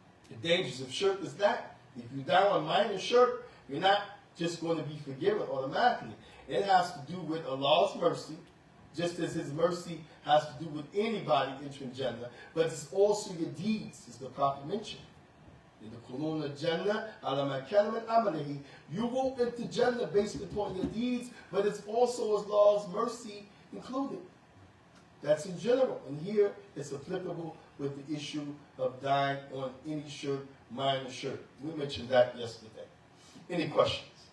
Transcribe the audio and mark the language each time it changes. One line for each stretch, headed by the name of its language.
English: The dangers of shirk is that if you die on minor shirk, you're not just going to be forgiven automatically. It has to do with Allah's mercy, just as His mercy has to do with anybody entering Jannah, but it's also your deeds, as the Prophet mentioned.
Arabic: يدخلون الجنة على ما كان من عمله.
English: You will enter Jannah based upon your deeds, but it's also Allah's mercy included. That's in general. And here it's applicable with the issue of dying on any shirk, minor shirk. We mentioned that yesterday. Any questions?